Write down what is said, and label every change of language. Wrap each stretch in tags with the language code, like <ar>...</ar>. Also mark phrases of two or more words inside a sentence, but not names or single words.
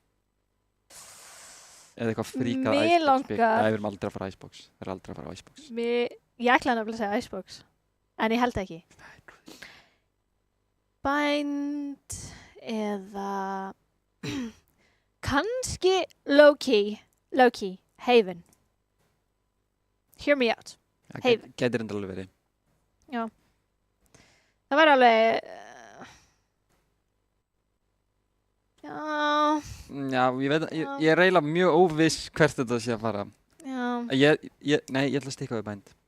<is>Eða eitthvað fríkað Mig Icebox. langar- Nei, við erum aldrei að fara á Icebox. Það er aldrei að fara á Icebox. Ég ætlaði nefnilega að segja Icebox, en ég held ekki. Bind eða kannski low-key, Haven.</is> <en>Hear me out.</en> <is>Það gæti reyndar alveg verið. Það var alveg, já, Já, ég veit að ég er eiginlega mjög óviss hvert þetta sé að fara. já, Nei, ég ætla að stikka við Bind.</is>